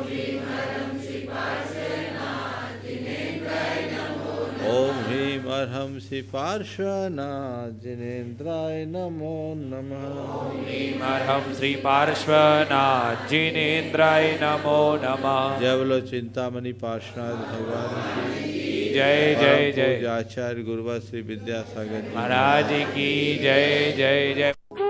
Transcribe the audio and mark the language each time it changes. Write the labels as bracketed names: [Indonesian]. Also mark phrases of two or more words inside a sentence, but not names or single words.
[Sanskrit] ओम ह्रीं अर्हं श्री पार्श्वनाथ जिनेन्द्राय नमो नमः। ह्रीं अर्हं श्री पार्श्वनाथ जिनेन्द्राय नमो नमः। [Hindi] जय बोलो चिंतामणि पार्श्वनाथ भगवान की जय जय जय। आचार्य गुरुवर श्री विद्यासागर महाराज की जय जय जय।